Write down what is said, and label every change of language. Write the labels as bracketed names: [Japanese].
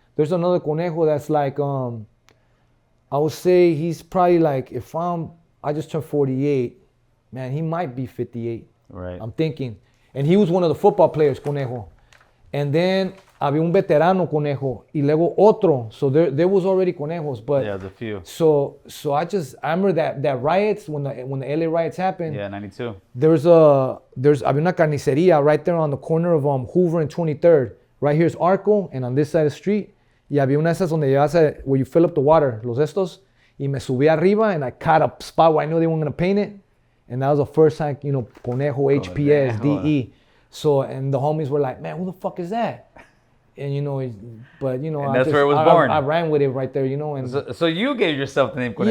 [English] There's another Conejo that's like, I would say he's probably like, I just turned 48, man, he might be 58. Right. I'm thinking. And he was one of the football players, Conejo. And then [Spanish] había un veterano, Conejo, y luego otro. [English] So there was already Conejos, but yeah, the few. So I remember that riots when the LA riots happened. Yeah, 92. [Spanish] Había una carnicería [English] right there on the corner of Hoover and 23rd. Right here's Arco, and on this side of the street. [Spanish] Y había una de esas donde llevas [English] where you fill up the water, [Spanish] los estos. Y me subí arriba [English] and I caught a spot where I knew they weren't gonna paint it. And that was the first time, you know, Conejo, HPS, DE. So, and the homies were like, man, who the fuck is that? And but And that's where it was born. I ran with it right there, and So you gave yourself the name Conejo,